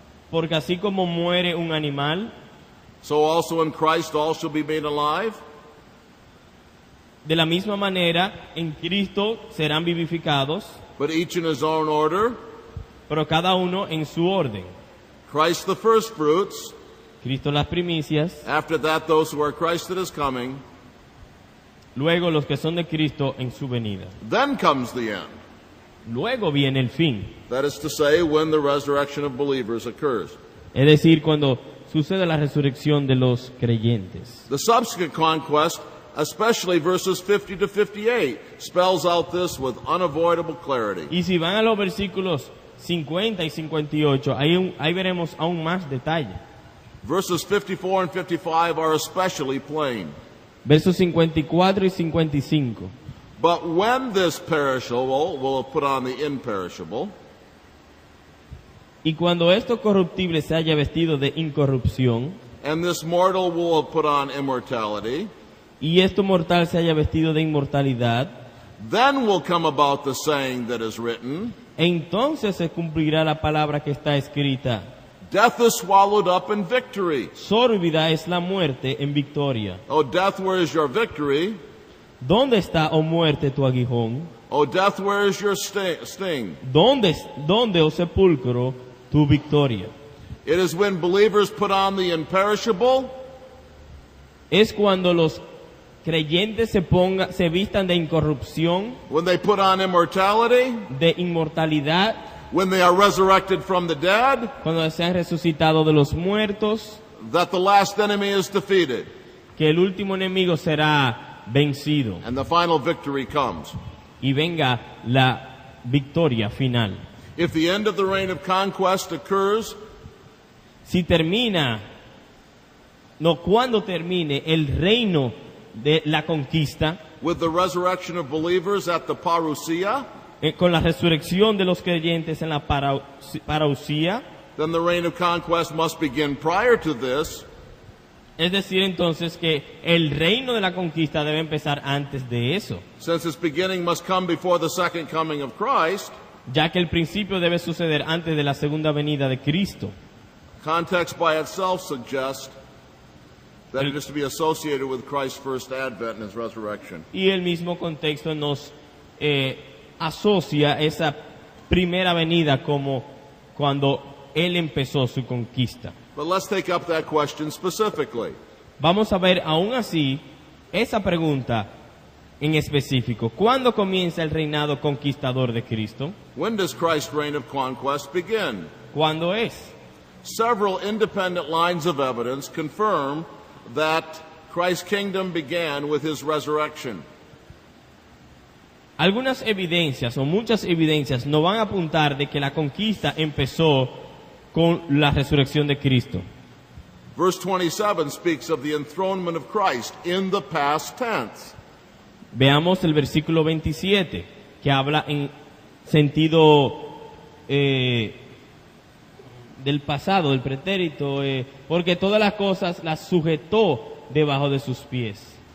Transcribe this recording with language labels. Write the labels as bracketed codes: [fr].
[es] Porque así como muere un animal, [en] so also in Christ all shall be made alive. [es] de la misma manera en Cristo serán vivificados, [en] But each in his own order. [es] pero cada uno en su orden. [en] Christ the first fruits. [es] Cristo las primicias, [en] After that, those who are Christ that is coming. [es] luego los que son de Cristo en su venida. [en] Then comes the end. [es] Luego viene el fin, [en] That is to say, when the resurrection of believers occurs. [es] es decir, cuando sucede la resurrección de los creyentes. [en] The subsequent conquest, especially verses 50 to 58, spells out this with unavoidable clarity. [es] Y si van a los versículos 50 y 58, ahí veremos aún más detalle. [en] Verses 54 and 55 are especially plain. [es] Versos 54 y 55. [en] But when this perishable will put on the imperishable, [es] Y cuando esto corruptible se haya vestido de incorrupción, [en] and this mortal will put on immortality, [es] y esto mortal se haya vestido de inmortalidad, [en] then will come about the saying that is written, [es] entonces se cumplirá la palabra que está escrita: [en] death is swallowed up in victory. [es] sórbida es la muerte en victoria. [en] O death, where is your victory? [es] ¿Dónde está, oh muerte, tu aguijón? [en] O death, where is your sting? [es] ¿Dónde, oh sepulcro, tu victoria? [en] It is when believers put on the imperishable, [es] Es cuando los creyentes se vistan de incorrupción, [en] when they put on immortality, [es] de inmortalidad, [en] when they are resurrected from the dead, [es] cuando se han resucitado de los muertos, [en] that the last enemy is defeated, [es] que el último enemigo será vencido [en] and the final victory comes. [es] y venga la victoria final. [en] If the end of the reign of conquest occurs, [es] Si termina, no cuando termine el reino de la conquista, [en] with the resurrection of believers at the parousia, [es] con la resurrección de los creyentes en la parousia, [en] then the reign of conquest must begin prior to this, [es] es decir entonces que el reino de la conquista debe empezar antes de eso, [en] since its beginning must come before the second coming of Christ. [es] ya que el principio debe suceder antes de la segunda venida de Cristo. [en] Context by itself suggests that it is to be associated with Christ's first advent and his resurrection. [es] Y el mismo contexto nos asocia esa primera venida como cuando Él empezó su conquista. [en] But let's take up that question specifically. [es] Vamos a ver aún así esa pregunta en específico. ¿Cuándo comienza el reinado conquistador de Cristo? [en] When does Christ's reign of conquest begin? [es] ¿Cuándo es? [en] Several independent lines of evidence confirm that Christ's kingdom began with his resurrection. [es] Algunas evidencias o muchas evidencias nos van a apuntar de que la conquista empezó con la resurrección de Cristo. [en] Verse 27 speaks of the enthronement of Christ in the past tense. [es] Veamos el versículo 27, que habla en sentido del pasado, del pretérito, porque todas las cosas las sujetó debajo de sus pies.